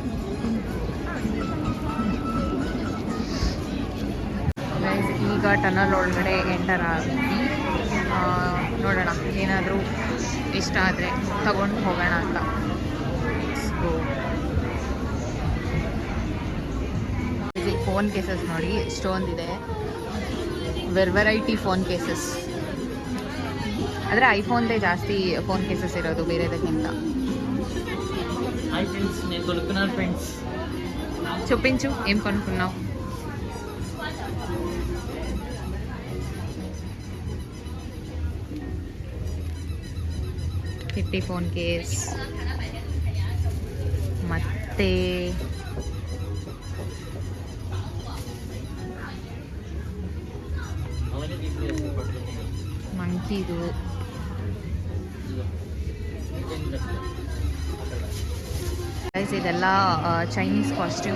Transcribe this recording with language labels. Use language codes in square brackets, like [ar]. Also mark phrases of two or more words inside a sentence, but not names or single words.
[kn] ಈಗ ಟನಲ್ ಒಳಗಡೆ ಎಂಟರ್ ಆಗಿ ನೋಡೋಣ, ಏನಾದರೂ ಇಷ್ಟ ಆದರೆ ತಗೊಂಡು ಹೋಗೋಣ ಅಂತ. [en] phone cases [kn] ನೋಡಿ ಎಷ್ಟೊಂದಿದೆ, ವೆರೈಟಿ [en] phone cases. [kn] ಆದರೆ ఐఫోన్దే ಜಾಸ್ತಿ [en] phone cases [kn] ఇరోదు ಬೇರೆದಕ್ಕಿಂತ. [en] hi friends, [te] నేను కొనుక్కున్నాను ఫ్రెండ్స్. చూపించు ఏం కొనుక్కున్నావు. [en] kitty phone case [kn] ಮತ್ತೆ ಮಂಕಿದು, ಇದೆಲ್ಲ [en] Chinese costume.